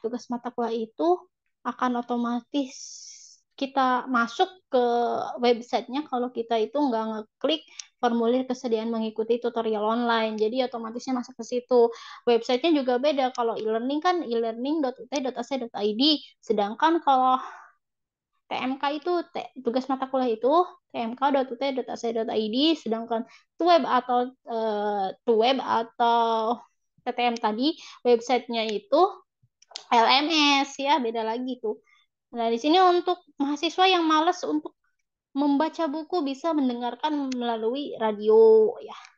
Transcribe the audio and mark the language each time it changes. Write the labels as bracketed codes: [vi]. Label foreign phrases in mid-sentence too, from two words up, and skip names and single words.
[id] Tugas mata kuliah itu akan otomatis kita masuk ke websitenya kalau kita itu nggak ngeklik formulir kesediaan mengikuti tutorial online. Jadi otomatisnya masuk ke situ. Websitenya juga beda. Kalau e-learning kan e-learning.ut.ac.id. Sedangkan kalau TMK itu tugas mata kuliah itu tmk.ut.ac.id. Sedangkan web atau TTM tadi websitenya itu LMS ya, beda lagi tuh. Nah, di sini untuk mahasiswa yang malas untuk membaca buku bisa mendengarkan melalui radio ya.